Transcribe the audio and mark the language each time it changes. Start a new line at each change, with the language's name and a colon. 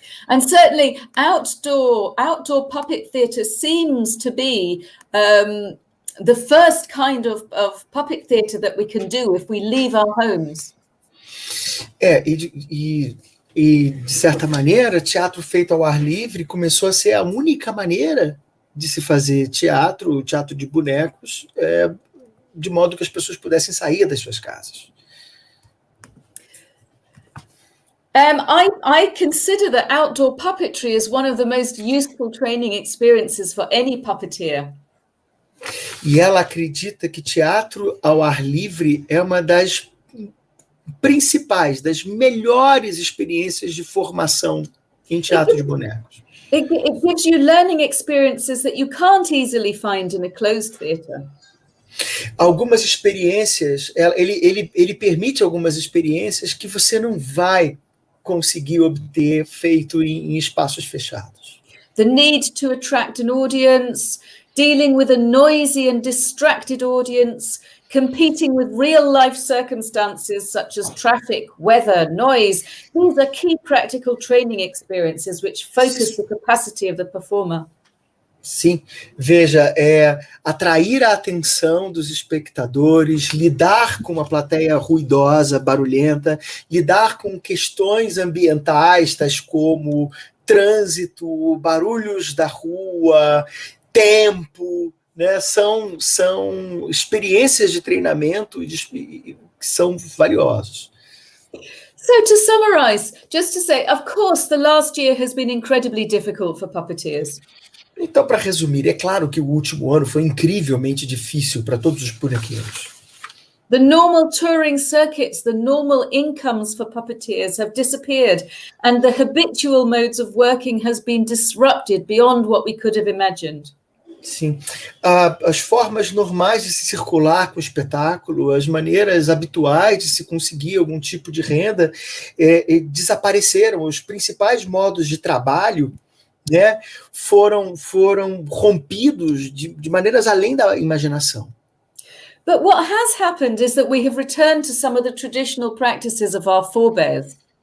English: And certainly outdoor puppet theatre seems to be the first kind of puppet theatre that we can do if we leave our homes.
Portuguese: E de certa maneira, teatro feito ao ar livre começou a ser a única maneira de se fazer teatro de bonecos, de modo que as pessoas pudessem sair das suas casas.
English: I consider that outdoor puppetry is one of the most useful training experiences for any puppeteer.
Portuguese: E ela acredita que teatro ao ar livre é uma das principais, das melhores experiências de formação em teatro de bonecos.
English: It gives you learning experiences that you can't easily find in a closed theatre.
Portuguese: Algumas experiências, ele permite algumas experiências que você não vai conseguir obter feito em espaços fechados.
English: The need to attract an audience, dealing with a noisy and distracted audience, competing with real-life circumstances such as traffic, weather, noise. These are key practical training experiences which focus the capacity of the performer.
Portuguese: Sim, veja, atrair a atenção dos espectadores, lidar com uma plateia ruidosa, barulhenta, lidar com questões ambientais, tais como trânsito, barulhos da rua, tempo, né? São experiências de treinamento que são valiosas.
English: So to summarize, just to say, of course, the last year has been incredibly difficult for puppeteers.
Portuguese: Então, para resumir, é claro que o último ano foi incrivelmente difícil para todos os bonequeiros.
English: The normal touring circuits, the normal incomes for puppeteers have disappeared, and the habitual modes of working has been disrupted beyond what we could have imagined.
Portuguese: Sim. As formas normais de se circular com o espetáculo, as maneiras habituais de se conseguir algum tipo de renda desapareceram. Os principais modos de trabalho, né, foram rompidos de maneiras além da imaginação.
English: But what has happened is that we have returned to some of the traditional practices of our forebears.